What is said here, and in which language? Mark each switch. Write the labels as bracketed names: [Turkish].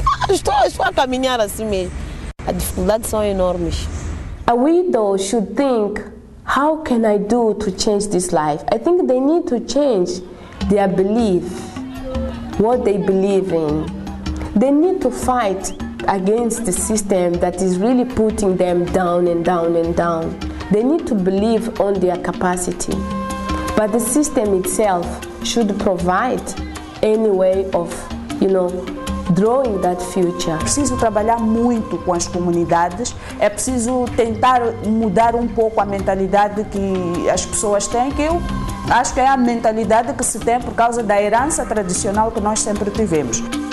[Portuguese] Estou a caminhar assim mesmo. As dificuldades são enormes. [English] A widow should think, how can I do to change this life? I think they need to change their belief, what they believe in. They need to fight against the system that is really putting them down and down and down. They need to believe on their capacity. But the system itself should provide any way of, drawing that future. [Portuguese] É preciso trabalhar muito com as comunidades, é preciso tentar mudar um pouco a mentalidade que as pessoas têm, que eu acho que é a mentalidade que se tem por causa da herança tradicional que nós sempre tivemos.